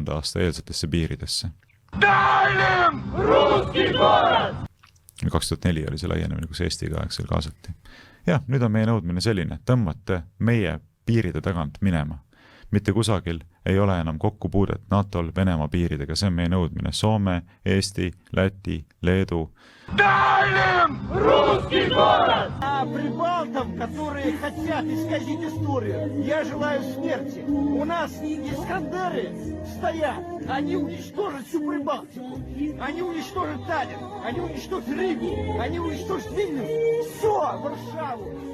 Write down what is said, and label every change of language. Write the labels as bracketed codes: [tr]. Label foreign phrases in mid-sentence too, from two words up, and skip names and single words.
[et] aasta eelsetesse piiridesse. 2004 oli see laienemine, kus Eestiga aegsel kaasati. Jah, nüüd on meie nõudmine selline, tõmmate meie piiride tagant minema. Mitte kusagil ei ole enam kokkupuudet NATO-l Venemaa piiridega, see on meie nõudmine. Soome, Eesti, Läti, Leedu. [ru] Дальним русский город! А прибалтам, которые хотят исказить историю, я желаю смерти. У нас Искандеры стоят, они уничтожат всю Прибалтику, они уничтожат Таллин, они уничтожат Ригу, они уничтожат Вильнюс, все, Варшаву.